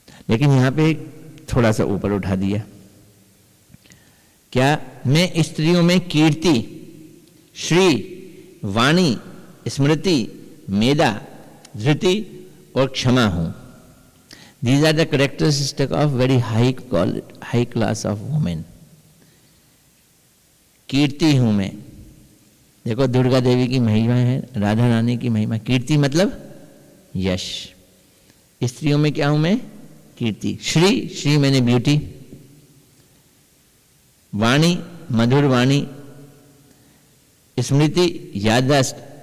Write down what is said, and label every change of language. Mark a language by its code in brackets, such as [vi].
[hi] लेकिन यहां पे थोड़ा सा ऊपर उठा दिया. क्या? मैं स्त्रियों में कीर्ति, श्री, वाणी, स्मृति, मेधा, धृति और क्षमा हूं. [en] These are the characteristics of very high class of women. [hi] कीर्ति हूं मैं. देखो दुर्गा देवी की महिमा है, राधा रानी की महिमा. कीर्ति मतलब यश. स्त्रियों में क्या हूं मैं? कीर्ति. श्री, श्री मैंने ब्यूटी. वाणी, मधुर वाणी. स्मृति, याददाश्त.